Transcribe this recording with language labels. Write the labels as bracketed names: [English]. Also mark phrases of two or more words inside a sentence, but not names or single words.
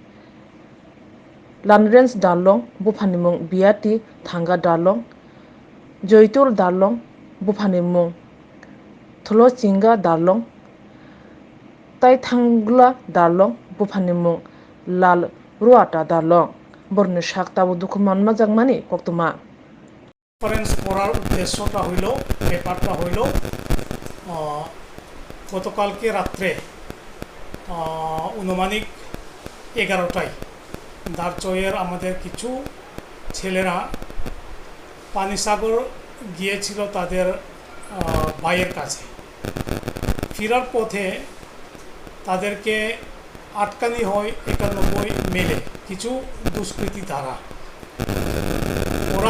[Kok Borok] Lanrens darlong bufani mung biati thanga darlong Joitul darlong bufani mung Tholo chinga darlong tai thangla darlong bufani mung lal ruata darlong borni sak tabu dukuman majangmani Koktwma [Bangla] কনফারেন্স করার উদ্দেশ্যটা হইল ব্যাপারটা হইল গতকালকে রাত্রে অনুমানিক 11টায় দারচয়ের আমাদের কিছু ছেলেরা পানিসাগর গিয়েছিল তাদের ভাইয়ের কাছে ফেরার পথে তাদেরকে আটকানি হয় 91 মেলে কিছু দুষ্কৃতী দ্বারা ওরা